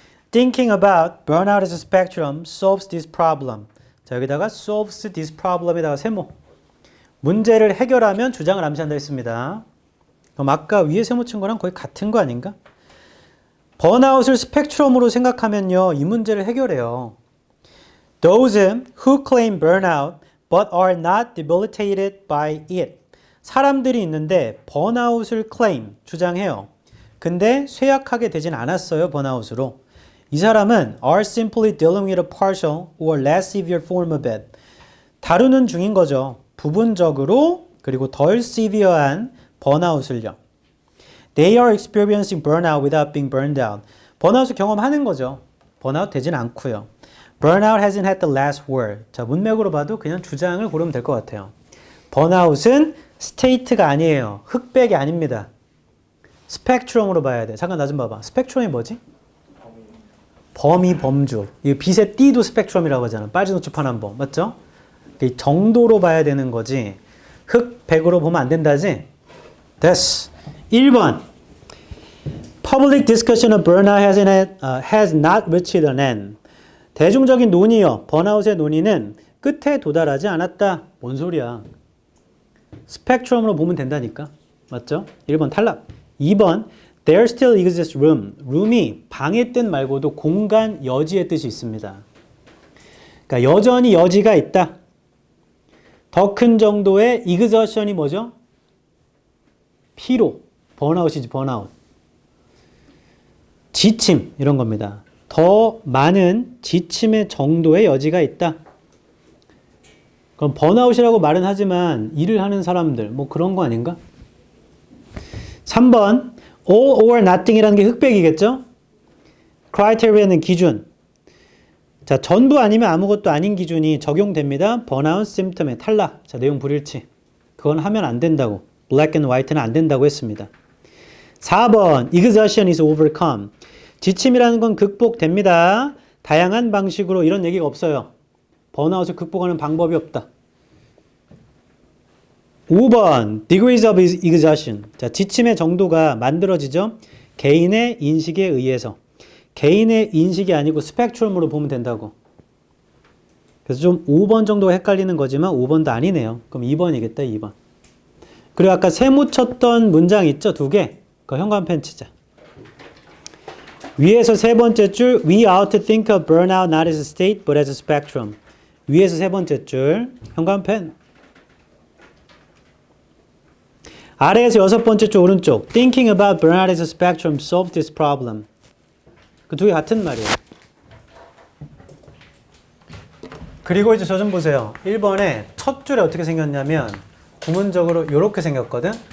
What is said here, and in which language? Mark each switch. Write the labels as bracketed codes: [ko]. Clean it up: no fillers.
[en] Thinking about burnout as a spectrum solves this problem. [ko] 자, 여기다가 [en] solves this problem [ko] 에다가 세모. 문제를 해결하면 주장을 암시한다 했습니다. 그럼 아까 위에 세모 친 거랑 거의 같은 거 아닌가? 번아웃을 스펙트럼으로 생각하면요, 이 문제를 해결해요. [en] Those who claim burnout but are not debilitated by it. [ko] 사람들이 있는데 번아웃을 claim, 주장해요. 근데 쇠약하게 되진 않았어요, 번아웃으로. 이 사람은 [en] are simply dealing with a partial or less severe form of it. [ko] 다루는 중인 거죠. 부분적으로 그리고 덜 severe한 번아웃을요. [en] They are experiencing burnout without being burned out. [ko] 번아웃을 경험하는 거죠. 번아웃 되진 않고요. [en] Burnout hasn't had the last word. [ko] 자, 문맥으로 봐도 그냥 주장을 고르면 될 것 같아요. 번아웃은 스테이트가 아니에요. 흑백이 아닙니다. 스펙트럼으로 봐야 돼. 잠깐 나 좀 봐봐. 스펙트럼이 뭐지? 범위, 범주. 이 빛의 띠도 스펙트럼이라고 하잖아. 빨진 노초 파남보. 맞죠? 이 정도로 봐야 되는 거지. 흑백으로 보면 안 된다지? 됐어. 1번. [en] Public discussion of burnout has not reached an end. [ko] 대중적인 논의요. 번아웃의 논의는 끝에 도달하지 않았다. 뭔 소리야. 스펙트럼으로 보면 된다니까. 맞죠? 1번 탈락. [en] 2번 There still exists room. [ko] room이 방의 뜻 말고도 공간, 여지의 뜻이 있습니다. 그러니까 여전히 여지가 있다. 더 큰 정도의 exhaustion이 뭐죠? 피로. 번아웃이지, 번아웃. 지침 이런 겁니다. 더 많은 지침의 정도의 여지가 있다. 그럼 번아웃이라고 말은 하지만 일을 하는 사람들 뭐 그런 거 아닌가? 3번 [en] all or nothing [ko] 이라는 게 흑백이겠죠? criteria는 기준. 자, 전부 아니면 아무것도 아닌 기준이 적용됩니다. burnout symptom의 탈락. 자, 내용 불일치. 그건 하면 안 된다고. [en] black and white [ko] 는 안 된다고 했습니다. [en] 4번 exhaustion is overcome. [ko] 지침이라는 건 극복됩니다. 다양한 방식으로 이런 얘기가 없어요. 번아웃을 극복하는 방법이 없다. [en] 5번 degrees of exhaustion. [ko] 자, 지침의 정도가 만들어지죠. 개인의 인식에 의해서. 개인의 인식이 아니고 스펙트럼으로 보면 된다고. 그래서 좀 5번 정도가 헷갈리는 거지만 5번도 아니네요. 그럼 2번이겠다. 2번. 그리고 아까 세모 쳤던 문장 있죠? 2개. 그거 현관펜 치자. 위에서 세 번째 줄 [en] We ought to think of burnout not as a state but as a spectrum. [ko] 위에서 세 번째 줄 현관펜. 아래에서 여섯 번째 줄 오른쪽 [en] Thinking about burnout as a spectrum solve this problem. [ko] 그 두 개 같은 말이에요. 그리고 이제 저 좀 보세요. 1번에 첫 줄에 어떻게 생겼냐면 구문적으로 이렇게 생겼거든.